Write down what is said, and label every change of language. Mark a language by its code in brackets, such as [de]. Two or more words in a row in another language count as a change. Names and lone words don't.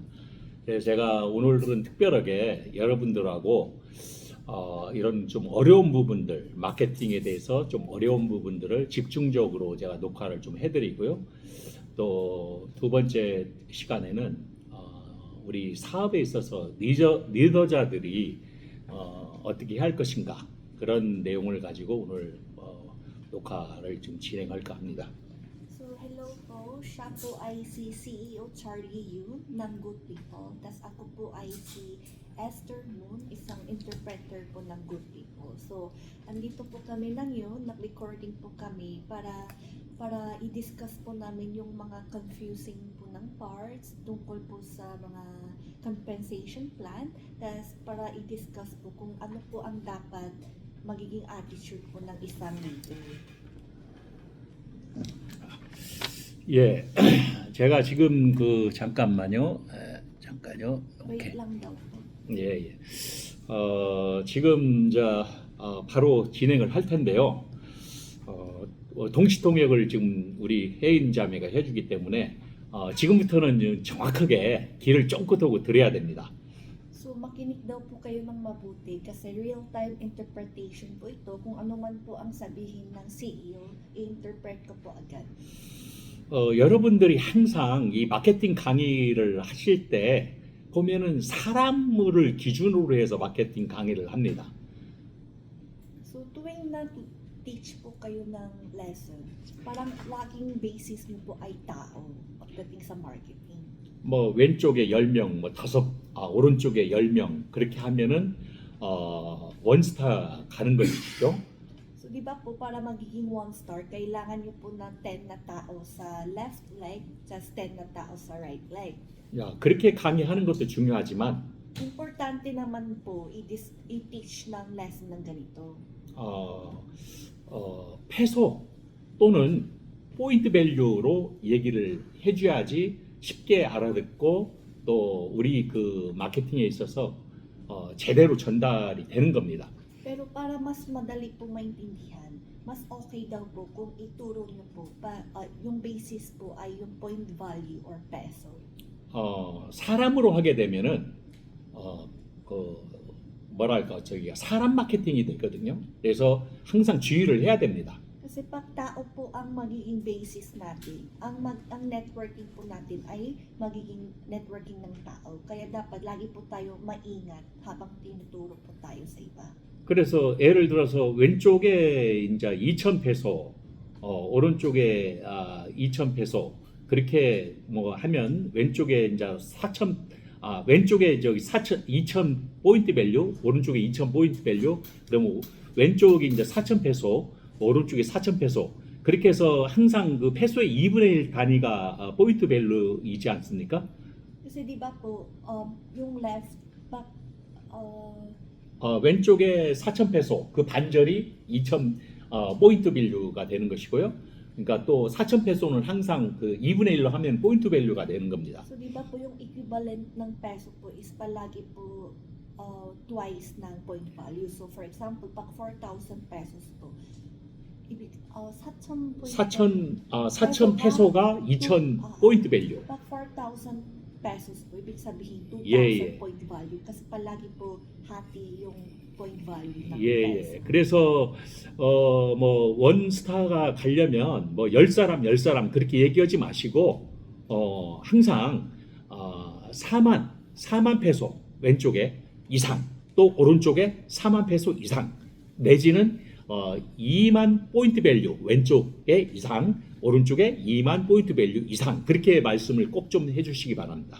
[ko] 그래서 제가 오늘은 특별하게 여러분들하고 이런 좀 어려운 부분들, 마케팅에 대해서 좀 어려운 부분들을 집중적으로 제가 녹화를 좀 해드리고요. 또 두 번째 시간에는 우리 사업에 있어서 리더자들이 어떻게 할 것인가 그런 내용을 가지고 오늘 녹화를 좀 진행할까 합니다. [tl] So, hello po. Siya po ay si CEO Charlie Yu ng Good People. Tas ako po ay si Esther Moon, isang interpreter po ng Good People. So, andito po kami ngayon, nag-recording po kami para i-discuss po namin yung mga confusing po ng parts tungkol po sa mga [en] compensation plan. [tl] Tas para i-discuss po kung ano po ang dapat magiging attitude po ng isang leader. [ko] 예, 제가 지금 잠깐만요. 잠깐요. [tl] Wait [ko] 오케이. [tl] lang daw po. [ko] 예, 예. 지금 바로 진행을 할 텐데요. 동시통역을 지금 우리 혜인 자매가 해주기 때문에 지금부터는 정확하게 귀를 쫑긋하고 들어야 됩니다. [tl] So makinig daw po kayo ng mabuti kasi [en] real-time interpretation [tl] po ito. Kung ano man po ang sabihin ng CEO, i-interpret ko po agad. [ko] 여러분들이 항상 이 마케팅 강의를 하실 때 보면은 사람을 기준으로 해서 마케팅 강의를 합니다. [tl] So tuwing na-teach po kayo ng lesson, parang laging basis mo po ay tao pagdating sa marketing. [ko] 뭐 왼쪽에 10명, 오른쪽에 10명 그렇게 하면은 원스타 가는 것이죠. [tl] So di ba po para magiging [en] one star, [tl] kailangan niyo po ng 10 na tao sa [en] left leg, [tl] just 10 na tao sa [en] right leg. [ko] 야, 그렇게 강의하는 것도 중요하지만 [tl] Importante naman po i-teach ng lesson ng ganito. [ko] 페소 또는 포인트 밸류로 얘기를 해줘야지 쉽게 알아듣고 또 우리 그 마케팅에 있어서 제대로 전달이 되는 겁니다. [tl] Pero para mas madali po maintindihan, mas okay daw po kung ituro niyo po yung basis po ay yung [en] point value or peso. [ko] 사람으로 하게 되면은 뭐랄까 사람 마케팅이 되거든요. 그래서 항상 주의를 해야 됩니다. [tl] Kasi pag tao po ang magiging basis natin, ang networking po natin ay magiging networking ng tao. Kaya dapat lagi po tayo maingat habang tinuturo po tayo sa iba. [ko] 그래서 예를 들어서 왼쪽에 이제 2,000페소, 오른쪽에 2,000페소 그렇게 뭐 하면 왼쪽에 이제 4,000 왼쪽에 2,000 포인트 밸류, 오른쪽에 2,000 포인트 밸류, 그러면 왼쪽이 이제 4,000페소, 오른쪽에 4,000페소. 그렇게 해서 항상 그 페소의 2분의 1 단위가 포인트 밸류이지 않습니까? [tl] Kasi di ba po, yung left, [ko] 왼쪽에 4,000페소 그 반절이 2,000 포인트 밸류가 되는 것이고요. 그러니까 또 4,000페소는 항상 그 2분의 1로 하면 포인트 밸류가 되는 겁니다. [tl] So di ba po yung equivalent ng peso po is palagi po twice ng [en] point value. So for example, [tl] pag 4,000 pesos po, [ko] 4,000 페소가 2,000 포인트 밸류. [tl] Pag 4,000 pesos po, ibig sabihin 2,000 [ko] 예. [en] point value [tl] kasi palagi po hati yung [en] point value [tl] ng [ko] 예. [tl] peso. [ko] 그래서 뭐 원스타가 가려면 뭐 10사람 그렇게 얘기하지 마시고 항상 4만 페소 왼쪽에 이상 또 오른쪽에 4만 페소 이상 내지는 2만 포인트 밸류 왼쪽에 이상 오른쪽에 2만 포인트 밸류 이상 그렇게 말씀을 꼭 좀 해주시기 바랍니다.